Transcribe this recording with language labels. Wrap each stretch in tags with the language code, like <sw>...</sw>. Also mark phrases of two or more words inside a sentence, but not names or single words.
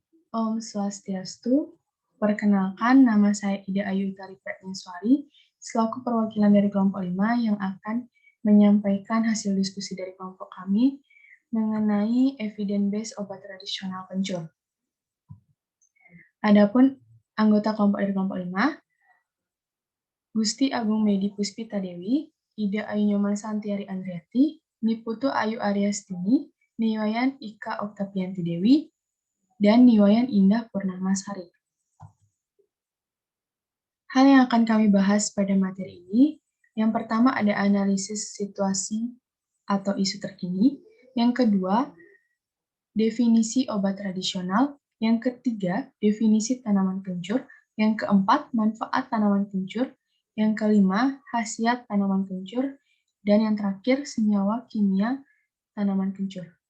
<sa>Om Swastiastu,</sa> <id>perkenalkan nama saya Ida Ayu Utari Pratnyaswari, selaku perwakilan dari kelompok 5 yang akan menyampaikan hasil diskusi dari kelompok kami mengenai evidence-based obat tradisional kencur. Adapun anggota kelompok dari kelompok 5, Gusti Agung Medi Puspita Dewi, Ida Ayu Nyoman Santiari Andriati, Niputu Ayu Aryastini, Niwayan Ika Oktavianti Dewi, dan Niwayan Indah Purnamasari. Hal yang akan kami bahas pada materi ini, yang pertama ada analisis situasi atau isu terkini, yang kedua, definisi obat tradisional, yang ketiga, definisi tanaman kencur, yang keempat, manfaat tanaman kencur, yang kelima, khasiat tanaman kencur, dan yang terakhir, senyawa kimia tanaman kencur.</id>